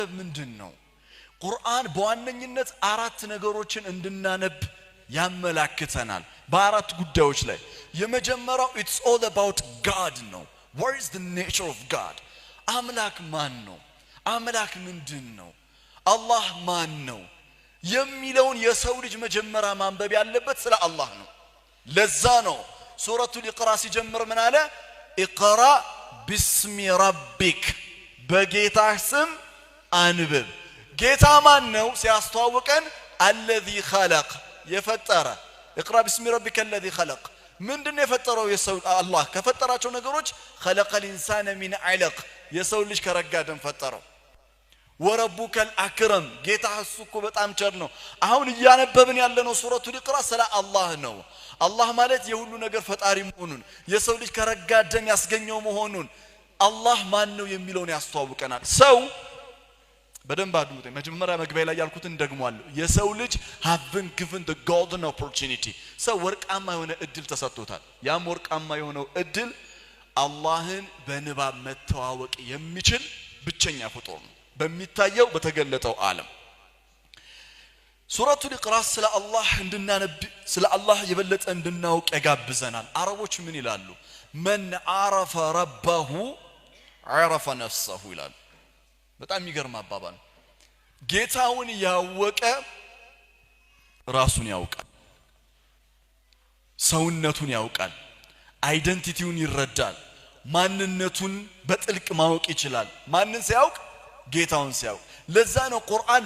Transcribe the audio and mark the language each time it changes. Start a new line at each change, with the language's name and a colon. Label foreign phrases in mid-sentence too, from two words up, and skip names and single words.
Amharic: ምንድነው ቁርአን በዋነኝነት አራት ነገሮችን እንድናነብ ያመላክተናል በአራት ጉዳዮች ላይ የመጀመሪያው
English: it's all about God
Amharic: ነው
English: what is the nature of God
Amharic: አምላክ ማን ነው አምላክ ምንድነው አላህ ማን ነው የሚለውን የሰው ልጅ መጀመሪያ ማንበብ ያለበት ስለ አላህ ነው ለዛ ነው ሱረቱል ኢቅራ ሲጀምር ምን አለ
Arabic: اقرأ باسم ربك
Amharic: በጌታህ ስም አንብብ ጌታ ማን ነው ሲያስተዋውቀን
Arabic: الذي خلق
Amharic: የፈጠረ
Arabic: اقرا باسم ربك الذي خلق
Amharic: ምንድነው የፈጠረው የሰው አላህ ከፈጠራቸው ነገሮች
Arabic: خلق الانسان من علق
Amharic: የሰው ልጅ ከረጋ ደም ፈጠረው
Arabic: وربك الاكرم
Amharic: ጌታ እሱ እኮ በጣም ቸር ነው አሁን ያነበብን ያለነው ሱረቱል ኢቅራ ስለ አላህ ነው አላህ ማለት የሁሉ ነገር ፈጣሪ መሆኑን የሰው ልጅ ከረጋ ደም ያስገኘው መሆኑን አላህ ማን ነው የሚለውን ያስተዋውቀናል ሰው በደንብ አድምጡ መጀመሪያ መግቢያ ላይ ያልኩትን ደግሞአለሁ የሰው ልጅ
English: have been given the golden opportunity
Amharic: ሰው ወርቃማ የሆነ እድል ተሰጥቶታል ያም ወርቃማ የሆነው እድል አላህን በንባብ መተዋወቅ የሚችል ብቸኛ ፍጡር ነው በሚታየው በተገለጠው ዓለም ሱረቱል ኢቅራ ስለ አላህ እንድናነብ ስለ አላህ የበለጠ እንድናውቅ ያጋብዘናል አረቦች ምን ይላሉ
Arabic: من عرف ربه عرف نفسه
Amharic: ይላሉ በጣም ይገርም አባባል ጌታውን ያወቀ ራሱን ያውቃል ሰውነቱን ያውቃል አይደንቲቲውን ይረዳል ማንነቱን በጥልቅ ማወቅ ይችላል ማንን ሲያውቅ ጌታውን ሲያውቅ ለዛ ነው ቁርአን